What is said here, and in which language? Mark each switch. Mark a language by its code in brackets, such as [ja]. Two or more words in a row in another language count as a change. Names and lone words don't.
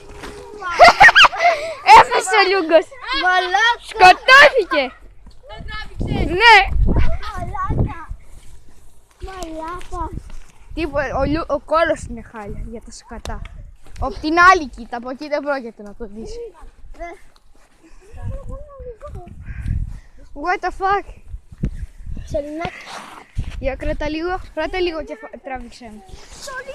[el] Έφεσε ο Λούγκος. Μαλάκα. Σκοτώθηκε. Δεν τράβηξε. Ναι. Μαλάκα. Μαλάκα. Τίποτα, ο κόλος είναι χάλια για τα σκατά. Απ' την άλλη κοίτα, από εκεί δεν πρόκειται να το δεις. [en] What the fuck. [el] Σελινάκι. Για κράτα λίγο και τράβηξε με.